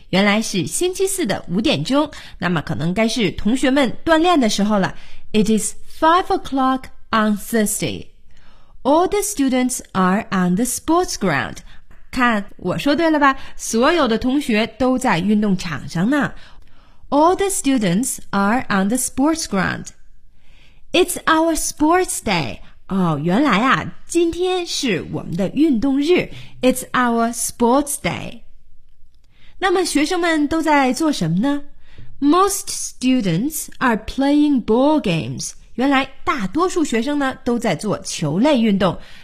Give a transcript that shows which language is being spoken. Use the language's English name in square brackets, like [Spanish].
[Chinese] 原来是星期四的五点钟，那么可能该是同学们锻炼的时候了。 [English] It is 5 o'clock on Thursday. All the students are on the sports ground. [Chinese] 看，我说对了吧？所有的同学都在运动场上呢。 [English] All the students are on the sports ground. It's our sports day. [Chinese] 哦，原来啊，今天是我们的运动日。 [English] It's our sports day. [Chinese] 那么学生们都在做什么呢？ [English] Most students are playing ball games. [Chinese] 原来大多数学生呢都在做球类运动。